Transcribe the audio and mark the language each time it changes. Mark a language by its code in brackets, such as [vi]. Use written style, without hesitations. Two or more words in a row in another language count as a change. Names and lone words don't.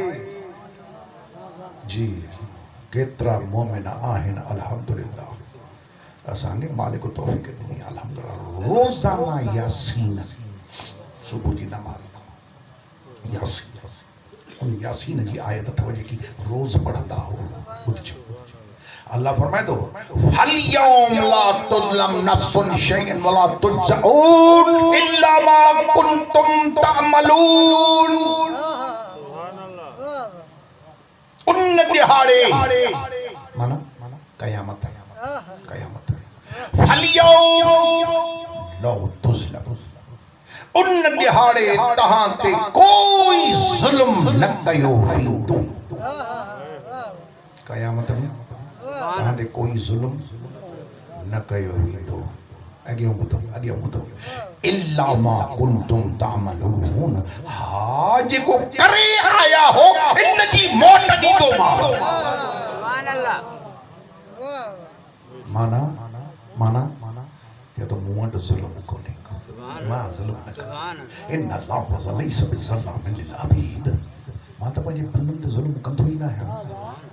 [sd] जी केतिरा मोमिन आहिनि अल्हम्दुलिल्लाह, असांखे मालिक तौफ़ीक़ ॾिनी अल्हम्दुलिल्लाह। रोज़ाना यासीन, सुबुह जी नमाज़ यासीन, उन यासीन जी आयत अथव जेकी रोज़ पढ़ंदा हो, ॿुधजो अल्लाह फरमाए तो [ar] فاليوم لا تظلم نفس شيئا ولا تجزون إلا ما كنتم تعملون. [sd] उन दिहाड़े माना कयामत है, कयामत है। [ar] فاليوم لا تظلم [sd] उन दिहाड़े तहां ते कोई जुल्म न कयो वेंदो। कयामत में तहां ते कोई जुल्म न कयो वेंदो। अॻियों ॿुधो [ar] إلا ما كنتم تعملون, [sd] हा जेको करे आया हो इन जी मौत ॾींदो मां। [ar] سبحان الله. [sd] माना ये तो मूं वटि ज़ुल्म कोन्हे, मां ज़ुल्म न कंदो। [ar] إن الله ليس بظلام للعبيد, [sd] मां त पंहिंजे बंदनि ते ज़ुल्म कंदो ई न आहियां।